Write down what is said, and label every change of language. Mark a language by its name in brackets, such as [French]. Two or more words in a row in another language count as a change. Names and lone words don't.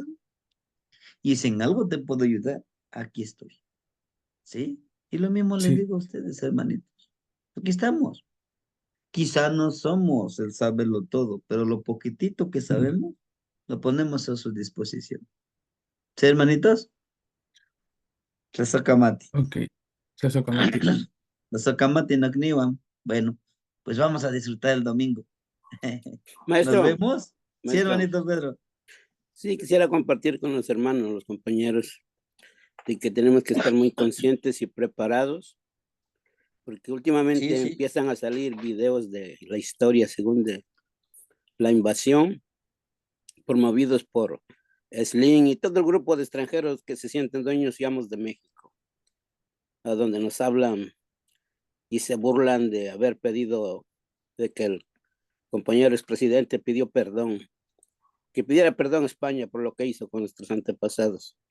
[Spanish] Y si en algo te puedo ayudar, aquí estoy. ¿Sí? Y lo mismo les Sí, digo a ustedes, hermanitos. Aquí estamos. Quizá no somos el saberlo todo, pero lo poquitito que sabemos, lo ponemos a su disposición. ¿Sí, hermanitos? Tlazokamati. ok. Tlazokamati. [Nahuatl languages] Tlazokamati nakniwan. [Spanish] Bueno, pues vamos a disfrutar el domingo. ¿Nos Maestro, vemos? Sí, maestro, hermanito Pedro. sí, quisiera compartir con los hermanos, los compañeros, de que tenemos que estar muy conscientes y preparados, porque últimamente Sí, sí. empiezan a salir videos de la historia según de la invasión, promovidos por Slim y todo el grupo de extranjeros que se sienten dueños y amos de México, a donde nos hablan y se burlan de haber pedido, de que el compañero expresidente pidió perdón, que pidiera perdón a España por lo que hizo con nuestros antepasados.